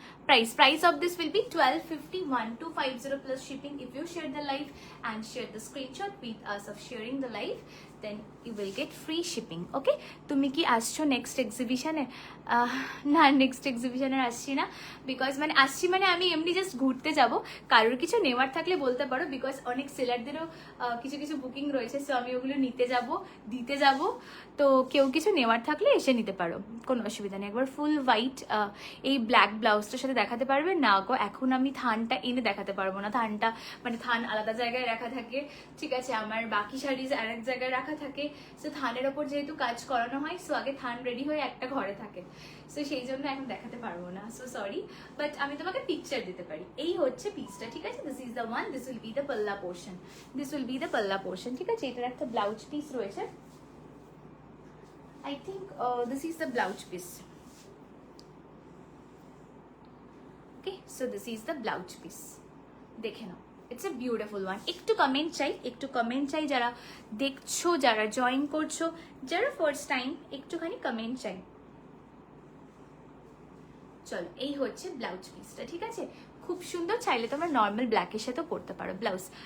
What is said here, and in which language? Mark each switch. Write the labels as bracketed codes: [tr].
[en] Price of this will be 1250, 1250 plus shipping. If you share the live and share the screenshot with us of sharing the live, then you will get free shipping. [bn] Okay, তুমি কি আসছো next এক্সিবিশনে? না, next এক্সিবিশনে আসছি না, because মানে আসছি মানে আমি এমনি জাস্ট ঘুরতে যাব। কারোর কিছু নেওয়ার থাকলে বলতে পারো, বিকজ অনেক সেলারদেরও কিছু কিছু বুকিং রয়েছে, সো আমি ওগুলো নিতে যাব, দিতে যাব। তো কেউ কিছু নেওয়ার থাকলে এসে নিতে পারো, কোনো অসুবিধা নেই। একবার ফুল হোয়াইট এই ব্ল্যাক ব্লাউজটার সাথে দেখাতে পারবে না গো? এখন আমি থানটা এনে দেখাতে পারবো না, থানটা মানে থান আলাদা জায়গায় রাখা থাকে, ঠিক আছে, আমার বাকি শাড়িজ আর এক জায়গায় রাখা থাকে। সো থানের ওপর যেহেতু কাজ করানো হয়, সো আগে থান রেডি হয়ে একটা ঘরে থাকে, সো সেই জন্য এখন দেখাতে পারবো না, সো সরি। বাট আমি তোমাকে পিকচার দিতে পারি। এই হচ্ছে পিসটা, ঠিক আছে? [en] this is the one, this will be the পাল্লা portion, [bn] this will be the পাল্লা পোর্শন, ঠিক আছে? এটার একটা ব্লাউজ পিস রয়েছে। [en] I think this is the blouse piece. Okay, so this is the blouse piece. [bn] দেখে নাও, [en] It's a beautiful one. [bn] একটু comment চাই যারা দেখছো, যারা জয়েন করছো, যারা ফার্স্ট টাইম, একটুখানি কমেন্ট চাই। চলো, এই হচ্ছে ব্লাউজ পিসটা, ঠিক আছে? খুব সুন্দর। চাইলে তোমরা নর্মাল ব্ল্যাকের সাথেও পরতে পারো ব্লাউজ।